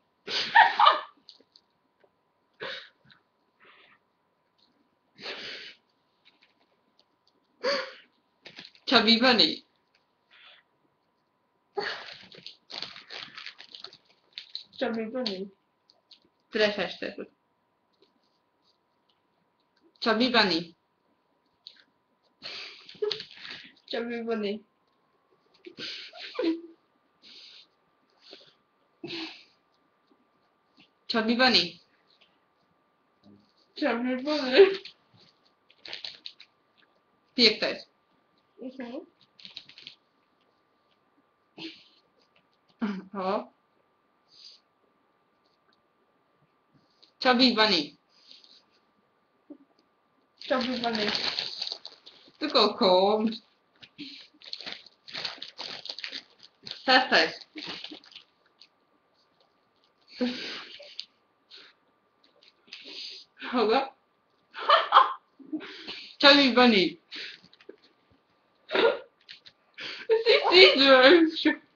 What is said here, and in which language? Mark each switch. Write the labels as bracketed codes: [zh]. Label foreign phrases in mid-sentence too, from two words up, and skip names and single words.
[lv] Chubby Bunny. Chubby Bunny. Trešais šķiet. Chubby Bunny. Chubby Bunny. Chubby Bunny. Chubby Bunny. Piektais. Halo. Chubby Bunny. Chubby Bunny. Tu kaut ko. Sestais. Halo. Chubby Bunny. Es izdarīšu.